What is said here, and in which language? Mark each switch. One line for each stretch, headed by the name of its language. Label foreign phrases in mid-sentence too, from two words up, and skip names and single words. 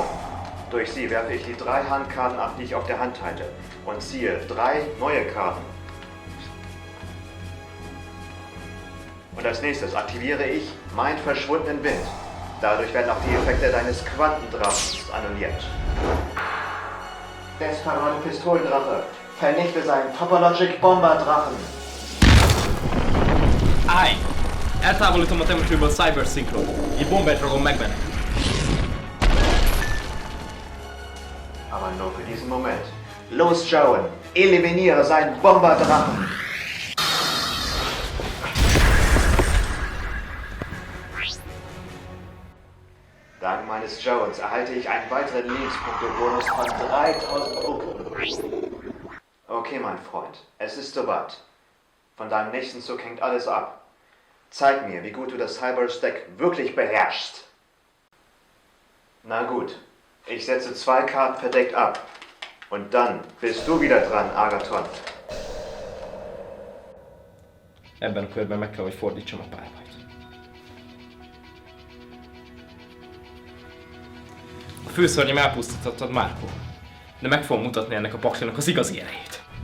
German: Durch sie werfe ich die 3 Handkarten ab, die ich auf der Hand halte, und ziehe 3 neue Karten. Und als nächstes aktiviere ich meinen verschwundenen Wind. Dadurch werden auch die Effekte deines Quantendrachens annulliert. Desperado Pistolendrache, vernichte seinen Topologic Bomberdrachen.
Hungarian: Állj! Eltávolítom a temetőből Cyber Synchro. Így Bomber Dragon megmenekül.
German: Aber nur für diesen Moment. Los, Joan, eliminiere seinen Bomberdrachen. Dank meines Joans erhalte ich einen weiteren Lebenspunkte-Bonus von 3000 Punkten. Okay, mein Freund, es ist soweit. Von deinem nächsten Zug hängt alles ab. Zeig mir, wie gut du das Cyber-Stack wirklich beherrschst. Na gut, ich setze 2 Karten verdeckt ab. Und dann bist du wieder dran, Agathon.
Hungarian: Ebben a körben meg kell, hogy fordítsam a pályát. A főszörnyem elpusztítottad Marco, de meg fogom mutatni ennek a paklinak az igazi erejét.